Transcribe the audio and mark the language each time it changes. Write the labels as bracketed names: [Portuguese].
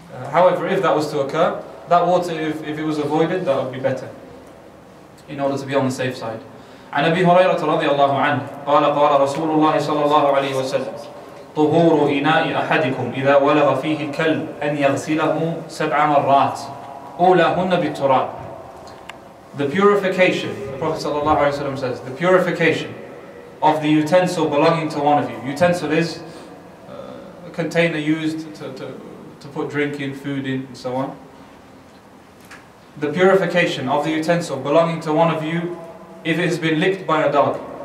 [English] However, if that was to occur, that water, if it was avoided, that would be better, in order to be on the safe side. [Arabic] عن أبي هريرة رضي الله عنه قال قال رسول الله صلى الله عليه وسلم طهور إناء أحدكم إذا ولغ فيه الكلب أن يغسله 7 مرات أولاهن بالتراب. [English] The purification, the Prophet [Arabic] صلى الله عليه وسلم [English] says, the purification of the utensil belonging to one of you. Utensil is a container used to put drink in, food in, and so on. The purification of the utensil belonging to one of you, if it has been licked by a dog.